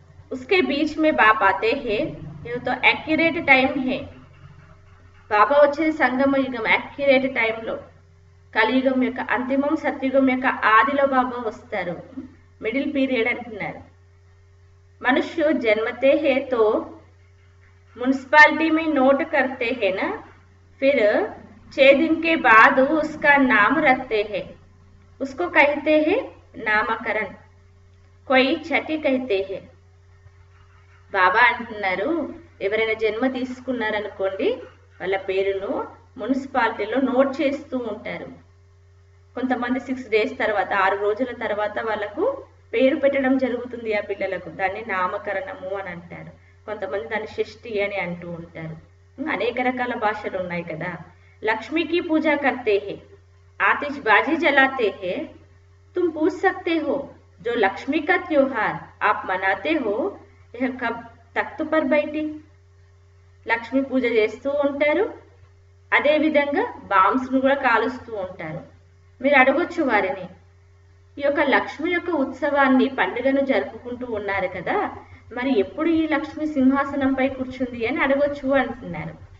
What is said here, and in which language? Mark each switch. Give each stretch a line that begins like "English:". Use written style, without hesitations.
Hindi: उसके बीच में बाप आते हैं, ये तो एक्यूरेट टाइम है.
Telugu: బాబా వచ్చేది సంగమ యుగం, యాక్యురేట్ టైంలో, కలియుగం యొక్క అంతిమం, సత్యుగం యొక్క ఆదిలో బాబా వస్తారు, మిడిల్ పీరియడ్ అంటున్నారు.
Hindi: మనుష్య జన్మతే హే తో म्यूनसिपालिटी में नोट करते हैं ना, फिर 6 दिन के बाद उसका नाम रखते हैं, उसको कहते हैं नामकरण, कोई छठी कहते हैं.
Telugu: బాబా అంటున్నారు, ఎవరైనా జన్మ తీసుకున్నారనుకోండి, వాళ్ళ పేరును మున్సిపాలిటీలో నోట్ చేస్తూ ఉంటారు. కొంతమంది 6 days తర్వాత, 6 రోజుల తర్వాత వాళ్ళకు పేరు పెట్టడం జరుగుతుంది ఆ పిల్లలకు, దాన్ని నామకరణము అని అంటారు. కొంతమంది దాన్ని షష్ఠి అని అంటూ ఉంటారు. అనేక రకాల భాషలు ఉన్నాయి కదా.
Hindi: లక్ష్మీకి పూజ కర్తే హే, आतिशबाजी जलाते हैं, तुम पूछ सकते हो जो लक्ष्मी का त्योहार आप मनाते हो यह कब तख्त पर बैठी.
Telugu: లక్ష్మీ పూజ చేస్తూ ఉంటారు, అదేవిధంగా బాంబ్స్ను కూడా కాలుస్తూ ఉంటారు. మీరు అడగొచ్చు వారిని, ఈ యొక్క లక్ష్మి యొక్క ఉత్సవాన్ని, పండుగను జరుపుకుంటూ ఉన్నారు కదా, మరి ఎప్పుడు ఈ లక్ష్మి సింహాసనంపై కూర్చుంది అని అడగొచ్చు అంటున్నారు.